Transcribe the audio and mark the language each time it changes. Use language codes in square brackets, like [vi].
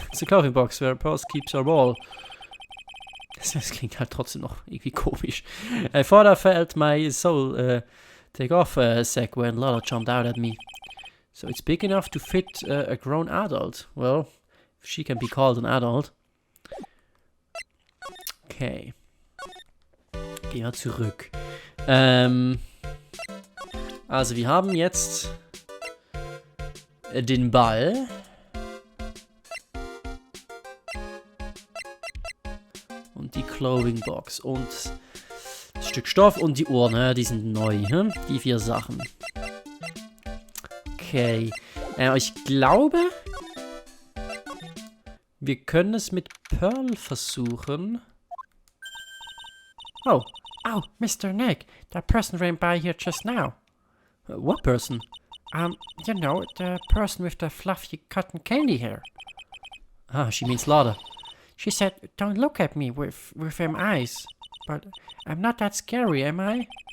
[en] It's a clothing box where Pearl keeps her ball. [de] Das klingt halt trotzdem noch irgendwie komisch. [en] I thought I felt my soul take off a sec when Lotta jumped out at me. So it's big enough to fit a grown adult. Well, if she can be called an adult. [de] Okay. Gehen wir zurück. Also wir haben jetzt den Ball. Und die Clothing Box. Und das Stück Stoff und die Ohren. Ja, die sind neu. Hm? Die 4 Sachen. Okay. Ich glaube, Wir können es mit Pearl versuchen. [en] Oh, Mr. Nick, that person ran by here just now. What person? You know, the person with the fluffy cotton candy hair. Ah, she means Lada. She said, don't look at me with them eyes. But I'm not that scary, am I?